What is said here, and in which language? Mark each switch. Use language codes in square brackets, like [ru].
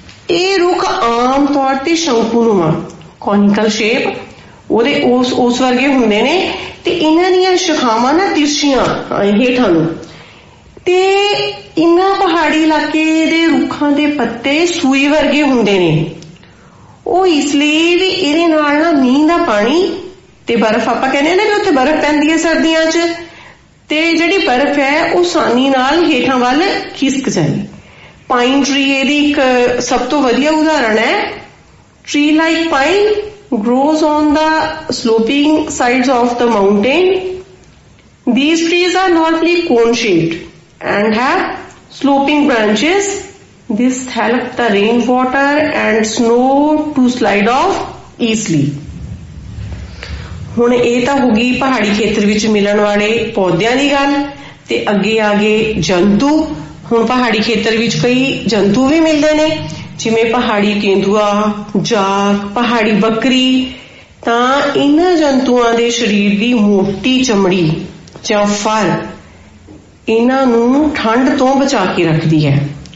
[pa] ये रुख आम तौर ते शंकुनुमा कॉनिकल शेप ओदे उस वर्गे हुंदे ने ते इन्हां दीयां शाखावां ना तिरछियां हेठां नूं ते इन्हां पहाड़ी इलाके दे रुखां दे पत्ते सूई वर्गे हुंदे ने। ਉਹ ਇਸ ਲਈ ਵੀ ਇਹਦੇ ਨਾਲ ਨਾ ਮੀਂਹ ਦਾ ਪਾਣੀ ਤੇ ਬਰਫ਼ ਆਪਾਂ ਕਹਿੰਦੇ ਨਾ ਕਿ ਉੱਥੇ ਬਰਫ਼ ਪੈਂਦੀ ਹੈ ਸਰਦੀਆਂ 'ਚ ਤੇ ਜਿਹੜੀ ਬਰਫ਼ ਹੈ ਉਹ ਆਸਾਨੀ ਨਾਲ ਹੇਠਾਂ ਵੱਲ ਖਿਸਕ ਜਾਏ। ਪਾਈਨ ਟਰੀ ਇਹਦੀ ਇੱਕ ਸਭ ਤੋਂ ਵਧੀਆ ਉਦਾਹਰਣ ਹੈ। [en] Tree like pine grows on the sloping sides of the mountain. These trees are normally cone shaped and have sloping branches. This helps the rainwater and snow to slide off easily. [pa] ਹੁਣ ਇਹ ਤਾਂ ਹੋ ਗਈ ਪਹਾੜੀ ਖੇਤਰ ਵਿੱਚ ਮਿਲਣ ਵਾਲੇ ਪੌਦਿਆਂ ਦੀ ਗੱਲ ਤੇ ਅੱਗੇ ਆ ਗਏ ਜੰਤੂ। ਹੁਣ ਪਹਾੜੀ ਖੇਤਰ ਵਿੱਚ ਕਈ ਜੰਤੂ ਵੀ ਮਿਲਦੇ ਨੇ ਜਿਵੇਂ ਪਹਾੜੀ ਕੇਂਦੂਆ, ਜਾਗ, ਪਹਾੜੀ ਬੱਕਰੀ। ਤਾਂ ਇਹਨਾਂ ਜੰਤੂਆਂ ਦੇ ਸਰੀਰ ਦੀ ਮੋਟੀ ਚਮੜੀ ਜਾਂ ਫਰ ਇਹਨਾਂ ਨੂੰ ਠੰਡ ਤੋਂ ਬਚਾ ਕੇ ਰੱਖਦੀ ਹੈ।